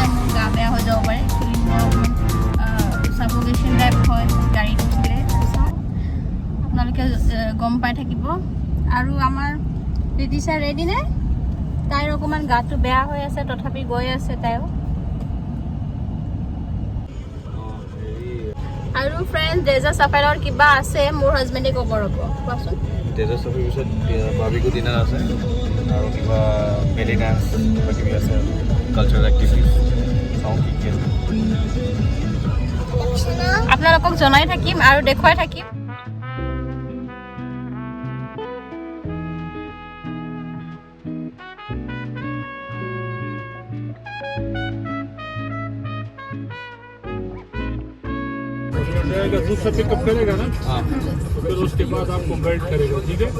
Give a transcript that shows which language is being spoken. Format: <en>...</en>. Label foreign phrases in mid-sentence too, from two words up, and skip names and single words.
<as>মোৰ গা বেয়া হৈ যাব পাৰে একচুৱেলি মোৰ অকণমান</as> <en>suffocation type</en> <as>হয় গাড়ীত উঠিলে চাওঁ আপোনালোকে গম পাই থাকিব আৰু আমাৰ ৰিতিশা ৰেডি নে তাইৰ অকণমান গাটো বেয়া হৈ আছে তথাপি গৈ আছে তাইও আৰু ফ্ৰেণ্ড ডেজাৰ্ট চাফাৰীৰ কিবা আছে মোৰ হাজবেণ্ডে ক'ব ৰ'ব কোৱাচোন ডেজাৰ্ট চাফাৰীৰ পিছত</as> <en>barbecue dinner</en> <as>আছে আৰু কিবা</as> <en>belly dance</en> <as>কিবা কিবি আছে</as> <en>cultural activities</en> <as>চাওঁ কি কি আছে আপোনালোকক জনাই থাকিম আৰু দেখুৱাই থাকিম</as> <hi>दूध से पिकअप करेगा ना हाँ तो फिर उसके बाद आपको गाइड करेगा ठीक है</hi>